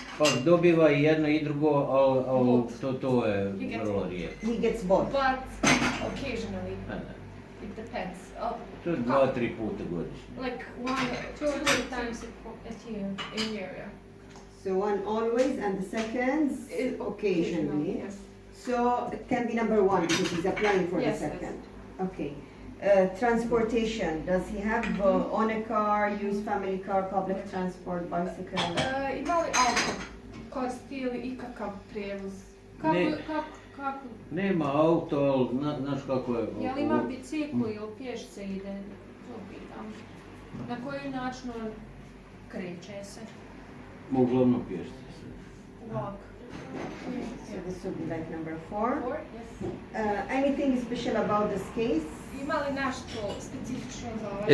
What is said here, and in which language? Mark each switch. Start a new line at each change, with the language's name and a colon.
Bosnian: Pa dobiva i jedno i drugo, ali to je vrlo rijetko.
English: He gets both. But occasionally, it depends.
Bosnian: To je 2-3 puta godišnje.
English: Like 1, 2 or 3 times a year. in year, yeah. So one always and the second occasionally. Yes. So it can be number one because he's applying for Yes, the yes. second. Okay. Transportation. Does he have own a car, use family car, public transport, bicycle? Ima li auto? Koristi li ikakav prijevoz?
Bosnian: Ne. Kako? Nema auto, ali znaš kako je... Jel ima biciklu ili pješce ide? To pitam. Na koji način on kreće se? Uglavnom pješci se.
English: Walk. So this would be like number 4. Or, yes. Anything special about this case?
Bosnian: Ima li nešto specifično za ovaj?